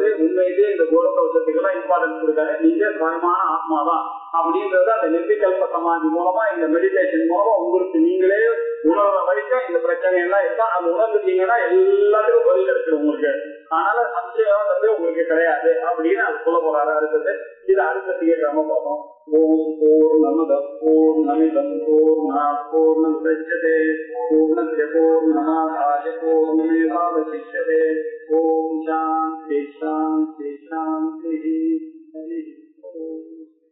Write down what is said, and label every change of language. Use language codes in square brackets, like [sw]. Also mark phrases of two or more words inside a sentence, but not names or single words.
[ta] உண்மையிலேயே இந்த குணதோஷத்துக்கெல்லாம் இம்பார்ட்டன்ஸ் கொடுக்காரு. நீங்க சுயமான ஆத்மாதான் அப்படின்றத அந்த நிர்விகல்ப சமாதி மூலமா, இந்த மெடிடேஷன் மூலமா உங்களுக்கு நீங்களே உணர்ற வரைக்கும் இந்த பிரச்சனை எல்லாம் இருக்கா அது உணர்ந்துட்டீங்கன்னா எல்லாத்துக்கும் பதில் கிடைச்சிடும் உங்களுக்கு. அதனால சம்சயம் வந்து உங்களுக்கு கிடையாது அப்படின்னு அது சொல்ல போறாரு. அடுத்தது இது அடுத்த தீர்க்காம பார்ப்போம். [sa] ॐ पूर्णमदः पूर्णमिदं पूर्णात् पूर्णमुदच्यते पूर्णस्य पूर्णमादाय पूर्णमेवावशिष्यते. ॐ शान्ति शान्ति शान्ति. हरि ॐ.